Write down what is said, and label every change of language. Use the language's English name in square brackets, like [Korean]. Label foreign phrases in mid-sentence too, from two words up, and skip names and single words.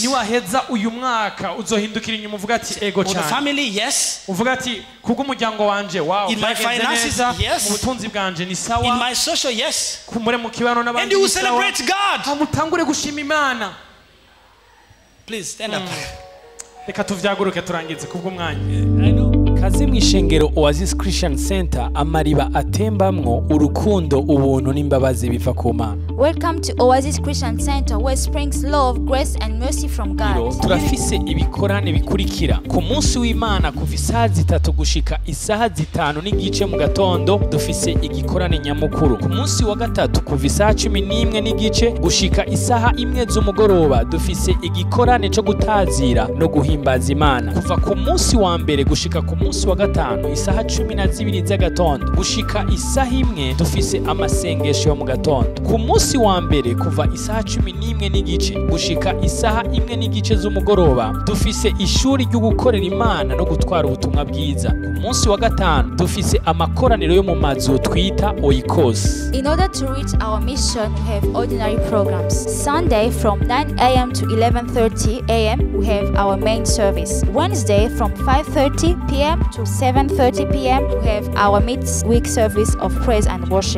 [English] For the family, yes. In my finances, yes. In my social, yes. And you will celebrate God. Please stand up. [Rundi] Kaze mw'ishengero Oasis Christian Center, amariba atembamwo urukundo, ubuntu n'imbabazi biva ku Mana. [English] Welcome to Oasis Christian Center, where springs love, grace and mercy from God. [Rundi] Turafise ibikorane bikurikira ku munsi w'Imana kuva isaha 3 gushika isaha 5 n'igice mu gatondo. Dufise igikorane nyamukuru ku munsi wa gatatu kuva isaha 11 n'igice gushika isaha 1 z'umugoroba. Dufise igikorane cyo gutazira no guhimbaza Imana kuva ku munsi wa mbere gushika ku munsi wa gatanu isaha 12 z'agatondo gushika isaha 1. Dufise amasengesho yo mu gatondo ku munsi wa mbere kuva isaha 11 n'igice gushika isaha 1 n'igice z'umugoroba. Dufise ishuri ryo gukorera Imana no gutwara ubutumwa bwiza. Ku munsi wa gatanu dufise amakoraniro yo mu mazu twita Oikos. [English] In order to reach our mission, we have ordinary programs. Sunday from 9 a.m. to 11:30 a.m. we have our main service. Wednesday from 5:30 p.m. to 7:30 p.m. we have our mid-week service of praise and worship.